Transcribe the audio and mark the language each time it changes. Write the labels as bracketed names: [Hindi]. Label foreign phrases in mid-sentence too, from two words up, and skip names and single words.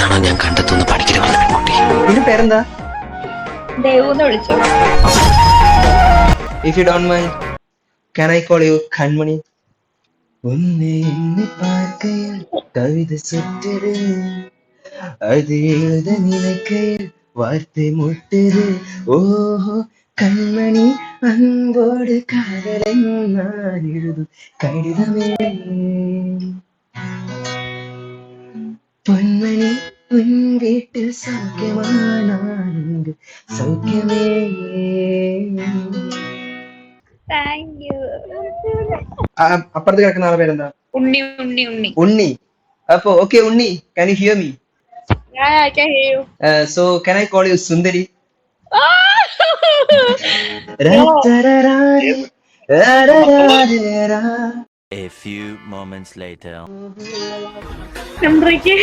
[Malayalam] ഞാൻ കണ്ടെത്തുന്ന പഠിക്കൽ വന്ന പെൺകുട്ടി. നിന്റെ പേരെന്താ? ദേവൂന്ന് വിളിച്ചോ. [English] If you don't mind, can I call you കൺമണി? [Tamil] உன்னெ என்னெ பார்க்கையில் കവിത சுற்றுது, அது எழுத நினைக்கையில் வார்த்தை முட்டுது. ஓஹோ கண்மணி, அன்போடு காதலை நான் எழுதும் கடிதமே. பொன்மணி, உன் வீட்டில் சௌக்கியமா? நான் இங்கு சௌக்கியமே. [English] thank you. [Malayalam] അപ്പുറത്ത് കിടക്കുന്ന ആളെ പേരെന്താ? ഉണ്ണി ഉണ്ണി ഉണ്ണി. ഉണ്ണി. അപ്പൊ ഓക്കെ ഉണ്ണി, [English] can you hear me? Yeah, I can hear you. So can I call you സുന്ദരി? A few moments later.